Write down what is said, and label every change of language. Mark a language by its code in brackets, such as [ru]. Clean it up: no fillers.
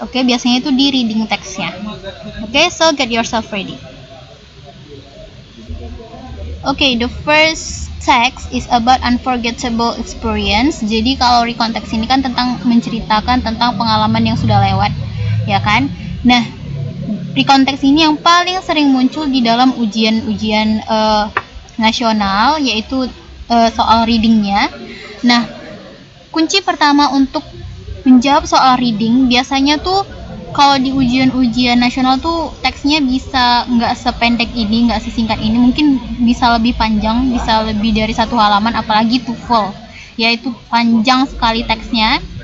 [id] Oke, biasanya itu di reading textnya. [en] Oke, so get yourself ready. Okay, the first text is about unforgettable experience. [id] Jadi kalau recontext ini kan tentang menceritakan tentang pengalaman yang sudah lewat, ya kan? Nah, recontext ini yang paling sering muncul di dalam ujian-ujian nasional, yaitu soal readingnya. Nah, kunci pertama untuk menjawab soal reading biasanya tuh kalau di ujian-ujian nasional tuh teksnya bisa nggak sependek ini, nggak sesingkat ini, mungkin bisa lebih panjang, bisa lebih dari 1 halaman, apalagi TOEFL, yaitu panjang sekali teksnya.